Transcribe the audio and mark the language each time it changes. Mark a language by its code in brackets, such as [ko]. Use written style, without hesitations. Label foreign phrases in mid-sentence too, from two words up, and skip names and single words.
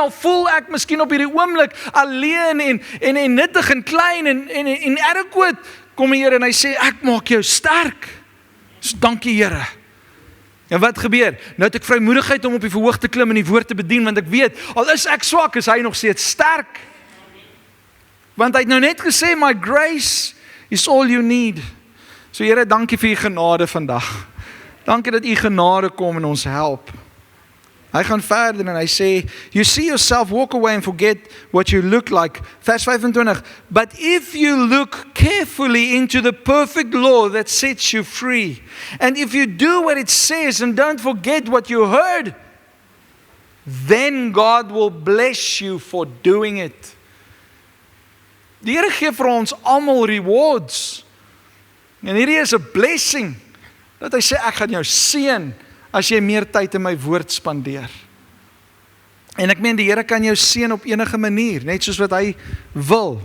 [af] Al voel ek miskien op hierdie oomblik alleen en nuttig en klein en adequate, kom die Here en hy sê ek maak jou sterk. So dankie Here. En wat gebeur? Nou het ek vrymoedigheid om op die verhoog te klim en die woord te bedien, want ek weet, al is ek swak, is hy nog steeds sterk. Want hy het nou net gesê, [en] my grace is all you need. [af] So Here, dankie vir U genade vandag. Dankie dat U genade kom en ons help. Hy gaan verder en hy sê, [en] you see yourself walk away and forget what you look like. Vers 25, but if you look carefully into the perfect law that sets you free, and if you do what it says and don't forget what you heard, then God will bless you for doing it. [af] Die Here gee vir ons almal rewards. En hierdie is 'n blessing, dat hy sê, ek gaan jou seën, as jy meer tyd in my woord spandeer. En ek meen, die Here kan jou seën op enige manier, net soos wat hy wil.